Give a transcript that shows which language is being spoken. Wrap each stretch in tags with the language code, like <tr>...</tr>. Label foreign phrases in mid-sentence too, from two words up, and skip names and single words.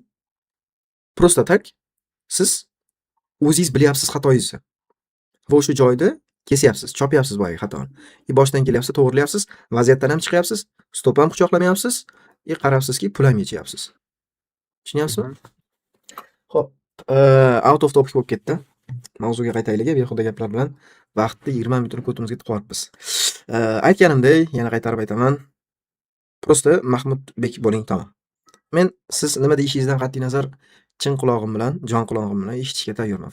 <ru>Просто так</ru> <uz>siz o'zingiz bilyapsiz xatoyingizni. Va o'sha joyda kesyapsiz, chopyapsiz boyagi xatoni. Boshdan kelyapsiz, to'g'rilayapsiz, vaziyatdan ham chiqyapsiz, stop ham quchoqlamayapsiz, qarabsizki, pul ham yechyapsiz. Tushunyapsizmi? Xo'p,</uz> <en>out of topic</en> <uz>bo'lib ketdi. Mavzuga qaytaylik, behuda gaplar bilan vaqtni 20 minutni ko'timizga tiqyapmiz. Aytganimdek, yana qaytarib aytaman. Prosta Mahmudbek bo'ling, tamom. Men siz nima deyishingizdan qat'iy nazar chin quloqim bilan, jon quloqim bilan eshitishga tayyorman.</uz>